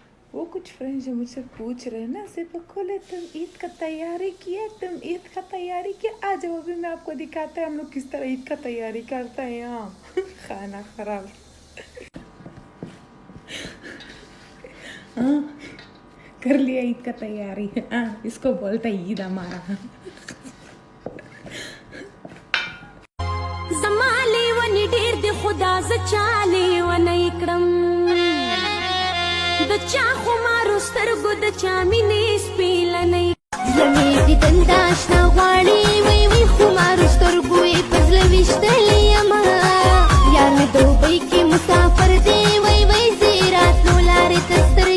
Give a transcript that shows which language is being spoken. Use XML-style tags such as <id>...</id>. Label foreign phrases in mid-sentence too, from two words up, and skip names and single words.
<hi>वो कुछ फ्रेंड्स जो मुझसे पूछ रहे हैं ना, सिर्फ खोले तुम ईद का तैयारी किया, तुम ईद का तैयारी किया, आ जाओ अभी मैं आपको दिखाते हैं हम लोग किस तरह ईद का तैयारी करते हैं यहाँ। खाना खराब। हाँ, कर लिया ईद का तैयारी। हाँ, इसको बोलता है ईद हमारा।</hi> <ps>زمالي وني ډېر د خدا ز چالي ونه کړم د چا خمارو سترګو د چا مینې سپیلنې زمې دې دنداشنا غواړي وی وی خمارو سترګو یې پزله وشتلې یما یار مې دوبۍ کې مسافر دی وی وی زیرات نو لارې ته</ps>